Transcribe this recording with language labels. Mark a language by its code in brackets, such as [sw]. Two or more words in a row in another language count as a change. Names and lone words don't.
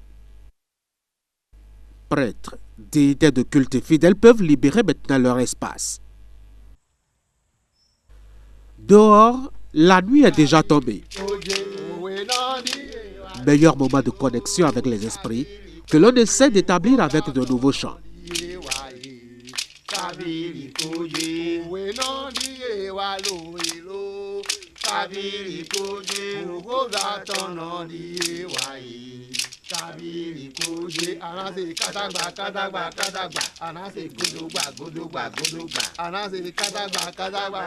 [fr] Prêtres, déités de culte et fidèles peuvent libérer maintenant leur espace. Dehors, la nuit est déjà tombée. Meilleur moment de connexion avec les esprits que l'on essaie d'établir avec de nouveaux chants. [fon] Tabiri koje anase katagba anase godogba anase katagba